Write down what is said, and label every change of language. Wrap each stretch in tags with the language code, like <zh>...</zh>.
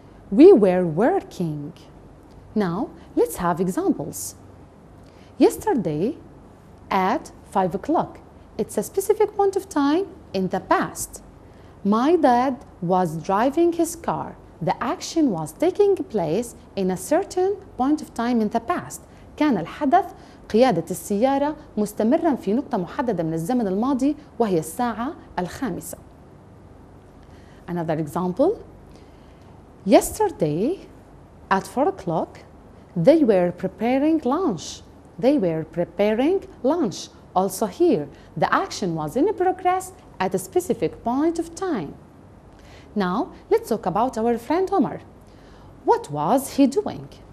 <en>We were working. Now, let's have examples. Yesterday at 5 o'clock. It's a specific point of time in the past. My dad was driving his car. The action was taking place in a certain point of time in the past.</en> <ar>كان الحدث قيادة السيارة مستمرا في نقطة محددة من الزمن الماضي وهي الساعة 5.</ar> <en>Another example. Yesterday at 4 o'clock, they were preparing lunch. They were preparing lunch. Also here, the action was in progress at a specific point of time. Now, let's talk about our friend Omar. What was he doing?</en>